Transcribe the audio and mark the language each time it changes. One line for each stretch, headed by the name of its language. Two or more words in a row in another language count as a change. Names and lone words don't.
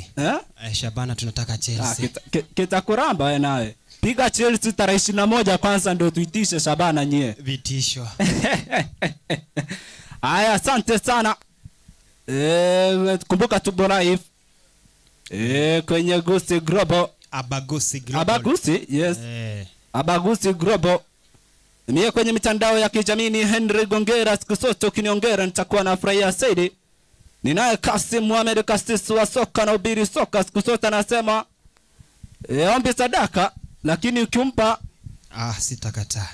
Swahili: Shabana tunataka Chelsea. Kitakuramba wewe nawe. Piga Chelsea tarehe 21 kwanza ndio tuitishe Shabana nyie. Vitisho. Aya, asante sana. Kumbuka tupo live kwenye Gusi Global. Abagusi, yes. Abagusi Global. Mie kwenye mitandao ya kijamii ni Henry Gongera, siku zote ukiniongera nitakuwa nafurahia zaidi. Ninaye Kasim Mohamed, kasisi wa soka na ubiri soka, siku zote anasema ombi sadaka, lakini ukimpa sitakataa.